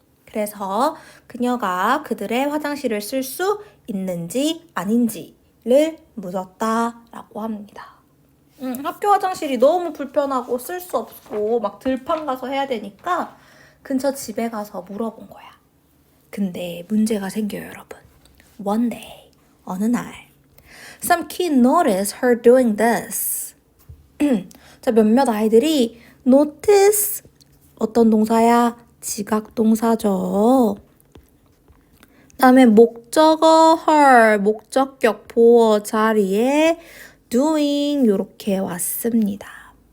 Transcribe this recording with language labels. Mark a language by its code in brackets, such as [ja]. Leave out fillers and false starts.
[ko] 그래서 그녀가 그들의 화장실을 쓸 수 있는지 아닌지를 묻었다라고 합니다. 학교 화장실이 너무 불편하고 쓸 수 없고 막 들판 가서 해야 되니까 근처 집에 가서 물어본 거야. 근데 문제가 생겨요, 여러분. [en] One day, [ko] 어느 날 [en] Some kid noticed her doing this. [ko] 자, 몇몇 아이들이 notice 어떤 동사야? 지각 동사죠. 다음에 목적어 her, 목적격 보어 자리에 doing 이렇게 왔습니다.